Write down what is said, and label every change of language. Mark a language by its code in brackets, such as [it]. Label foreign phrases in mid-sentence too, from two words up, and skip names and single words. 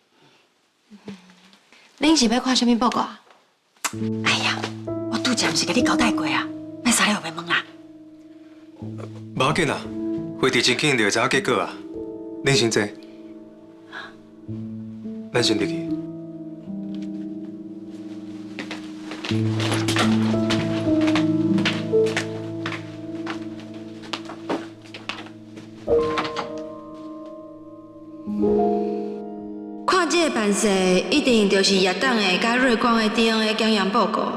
[nan] 恁是要看什么报告啊？哎呀，我拄则毋是甲你交代过啊，莫啥了后面问啦。无要紧啊，会议真紧就会知影结果啊。恁先坐，咱先入去。看这个办事，一定就是叶党的甲瑞光的 DNA 检验报告。